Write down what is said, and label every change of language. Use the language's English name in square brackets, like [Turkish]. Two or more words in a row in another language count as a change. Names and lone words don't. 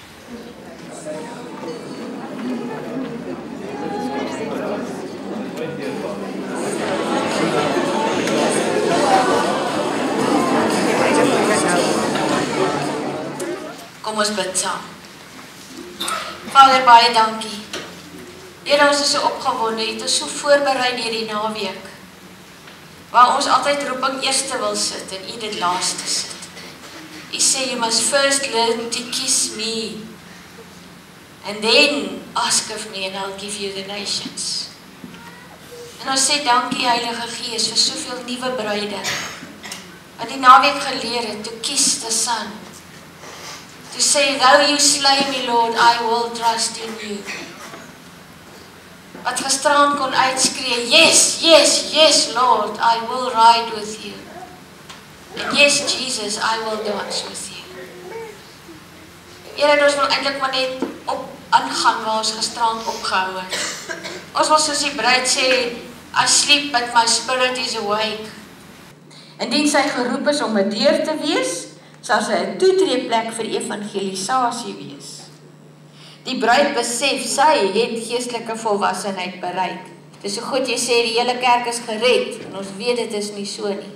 [Afrikaans] Kom ons bid saam. Vader, baie dankie. Here, ons is so opgewonde, het ons so voorberei deur die naweek, waar ons altyd roeping eerste wil sit en U dit laaste sit. U sê, [English] you must first learn to kiss me, and then ask of me and I'll give you the nations. [Afrikaans] En ons sê dankie, Heilige Gees, vir soveel nuwe bruide, wat die naweek geleer het, [English] to kiss the Son, to say, though you slay me, Lord, I will trust in you. [Afrikaans] Wat gisteraan kon uitskree, [English] yes, yes, yes, Lord, I will ride with you. And yes, Jesus, I will dance with you. [Afrikaans] Here, ons wil eintlik maar net aangaan waar ons gisteraan opgehou het. Ons wil soos die bruid sê, [English] I sleep but my spirit is awake. [Afrikaans] Indien sy geroep is om 'n deur te wees, sal sy 'n toetreeplek vir evangelisasie wees. Die bruid besef, sy het geestelike volwassenheid bereik. Dis so goed jy sê, die hele kerk is gered, en ons weet dit is nie so nie.